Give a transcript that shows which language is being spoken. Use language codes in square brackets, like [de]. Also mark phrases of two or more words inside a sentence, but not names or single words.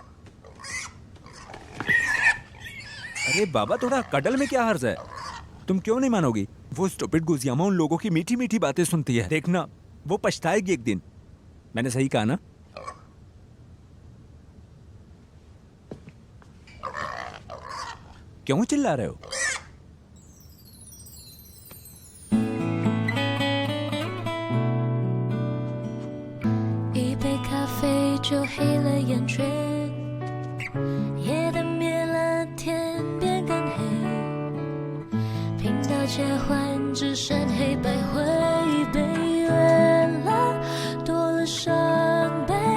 [hi] अरे बाबा, थोड़ा कडल में क्या हर्ज है? तुम क्यों नहीं मानोगी? वो स्टूपिड गुजियामा उन लोगों की मीठी मीठी बातें सुनती है। देखना, वो पछताएगी एक दिन। मैंने सही कहा ना? क्यों चिल्ला रहे हो? [zh] 就黑了眼圈，夜灯灭了，天边更黑，频道切换只剩黑白灰，被月亮多了伤悲。